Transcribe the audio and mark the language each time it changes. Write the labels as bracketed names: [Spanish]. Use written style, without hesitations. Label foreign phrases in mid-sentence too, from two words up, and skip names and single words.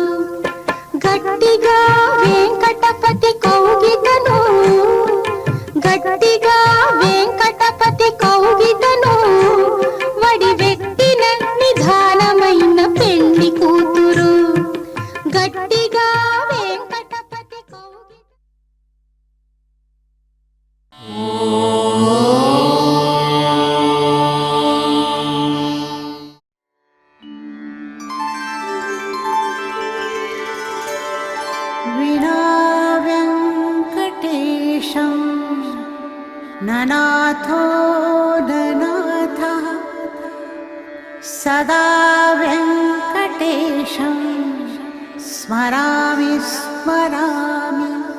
[Telugu] గట్టిగా వెంకటపతి కౌగిటను, గట్టిగా వెంకటపతి కౌగిటను, వడి వెట్టిన నిధానమైన పెండ్లి కూతురు. గట్టిగా వెంకటపతి కౌగిట. [Sanskrit] विना वेङ्कटेशं ननाथो ननाथः, सदा वेङ्कटेशं स्मरामि स्मरामि.